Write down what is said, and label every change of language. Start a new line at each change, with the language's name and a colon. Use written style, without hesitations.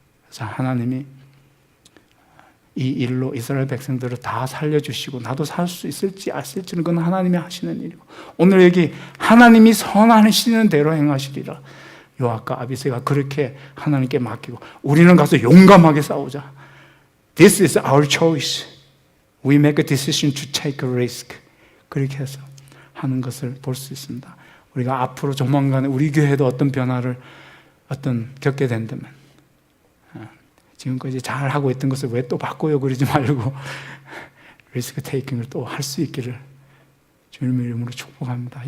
Korean: 그래서 하나님이 이 일로 이스라엘 백성들을 다 살려주시고 나도 살 수 있을지 안 쓸지는 그건 하나님이 하시는 일이고 오늘 여기 하나님이 선하시는 대로 행하시리라. 요압과 아비새가 그렇게 하나님께 맡기고 우리는 가서 용감하게 싸우자.
English: This is our choice. We make a decision to take a risk.
Korean: 그렇게 해서 하는 것을 볼 수 있습니다. 우리가 앞으로 조만간에 우리 교회도 어떤 변화를 겪게 된다면 지금까지 잘 하고 있던 것을 왜 또 바꿔요 그러지 말고 리스크 테이킹을 또 할 수 있기를 주님의 이름으로 축복합니다.